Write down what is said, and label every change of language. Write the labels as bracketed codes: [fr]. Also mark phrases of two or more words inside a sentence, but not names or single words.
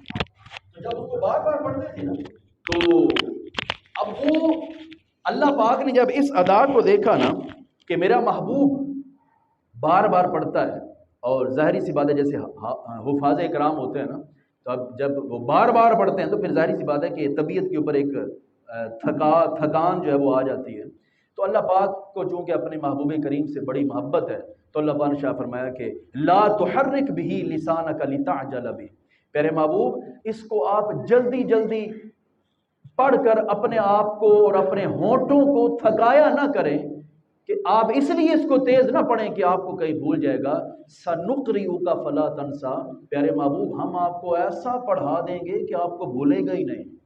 [ur] تو جب اس کو بار بار پڑھتے تھے نا، تو اب وہ اللہ پاک نے جب اس ادا کو دیکھا نا کہ میرا محبوب بار بار پڑھتا ہے، اور ظاہری سی بات ہے جیسے حفاظ کرام ہوتے ہیں نا، تو اب جب وہ بار بار پڑھتے ہیں تو پھر ظاہری سی بات ہے کہ طبیعت کے اوپر ایک تھکان جو ہے وہ آ جاتی ہے. تو اللہ پاک کو چونکہ اپنے محبوب کریم سے بڑی محبت ہے تو اللہ پاک نے شاہ فرمایا کہ [ar] لا تحرک به لسانک لتعجل به، [ur] پیارے محبوب اس کو آپ جلدی جلدی پڑھ کر اپنے آپ کو اور اپنے ہونٹوں کو تھکایا نہ کریں کہ آپ اس لیے اس کو تیز نہ پڑھیں کہ آپ کو کہیں بھول جائے گا. [ar] سنقرئک فلا تنسا، [ur] پیارے محبوب ہم آپ کو ایسا پڑھا دیں گے کہ آپ کو بھولے گا ہی نہیں.